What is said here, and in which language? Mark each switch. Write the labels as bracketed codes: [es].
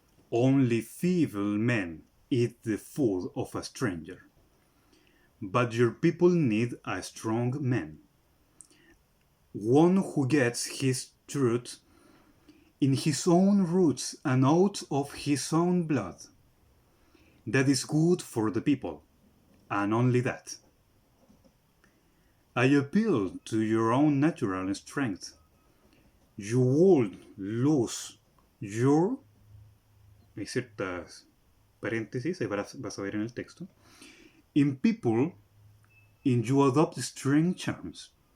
[en] Only feeble men eat the food of a stranger, but your people need a strong man, one who gets his truth in his own roots and out of his own blood. That is good for the people, and only that. I appeal to your own natural strength. You would lose your... [es] Hay ciertas paréntesis, ahí vas a ver en el texto. [en] In people, in you adopt strange charms.